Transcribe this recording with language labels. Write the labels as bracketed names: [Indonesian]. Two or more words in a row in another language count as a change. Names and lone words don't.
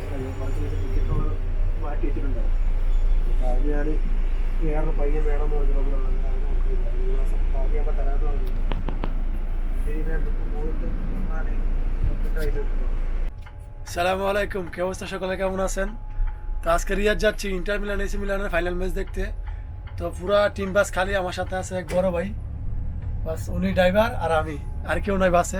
[Malayalam] കുറച്ച് ടിക്കറ്റ് മാറ്റി വെച്ചിട്ടുണ്ടാവും. അപ്പോൾ അത് ഞാൻ വേറൊരു പയ്യൻ വേണമെന്ന് പറഞ്ഞപ്പോൾ അത് നോക്കിയില്ല. ഈ മാസം പകുതിയാകുമ്പോൾ തരാമെന്ന് പറഞ്ഞില്ല. [Arabic] سلام عليكم, [Bangla] কি অবস্থা সকলে, কেমন আছেন? তো আজকে রিয়াদ যাচ্ছি ইন্টার মিলান এসি মিলানের ফাইনাল ম্যাচ দেখতে। তো পুরা টিম বাস খালি, আমার সাথে আছে এক বড় ভাই, বাস উনি ড্রাইভার আর আমি, আর কেউ নয় বাসে।